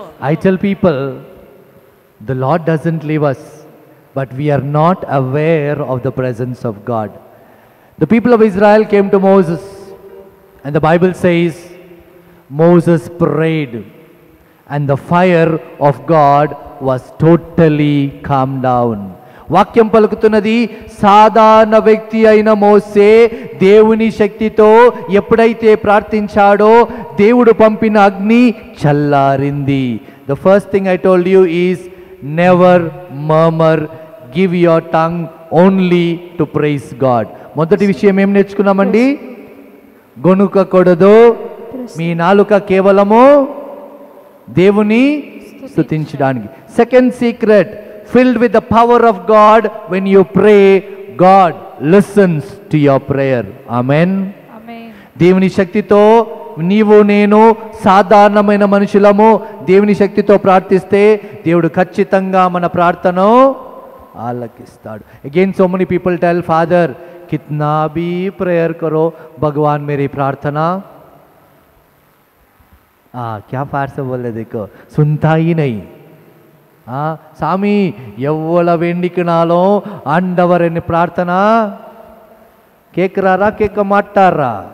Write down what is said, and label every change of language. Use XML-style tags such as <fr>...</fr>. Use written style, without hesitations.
<en>I tell people, the Lord doesn't leave us, but we are not aware of the presence of God. The people of Israel came to Moses, and the Bible says, Moses prayed, and the fire of God was totally calmed down.</en> <te>వాక్యం పలుకుతున్నది, సాధారణ వ్యక్తి అయిన మోసే దేవుని శక్తితో ఎప్పుడైతే ప్రార్థించాడో దేవుడు పంపిన అగ్ని చల్లారింది.</te> <en>The first thing I told you is never murmur, give your tongue only to praise God.</en> <te>మొదటి విషయం ఏం నేర్చుకున్నామండి? గొణుకకూడదు, మీ నాలుక కేవలము దేవుని స్తుతించడానికి.</te> <en>Second secret, filled with the power of God, when you pray, God listens to your prayer. Amen.</en> <te>ఆమేన్. దేవుని శక్తితో నీవు నేను సాధారణమైన మనుషులము దేవుని శక్తితో ప్రార్థిస్తే దేవుడు ఖచ్చితంగా మన ప్రార్థనను ఆలకిస్తాడు.</te> <en>Again so many people tell,</en> <hi>Father कितना भी प्रेयर करो भगवान मेरी प्रार्थना क्या पार से बोले देखो सुनता ही नहीं.</hi> <ta>சாமி எவ்வளவு வேண்டிக்கினாலும் ஆண்டவர் என்ன பிரார்த்தனா கேட்கிறாரா கேட்க மாட்டாரா?</ta>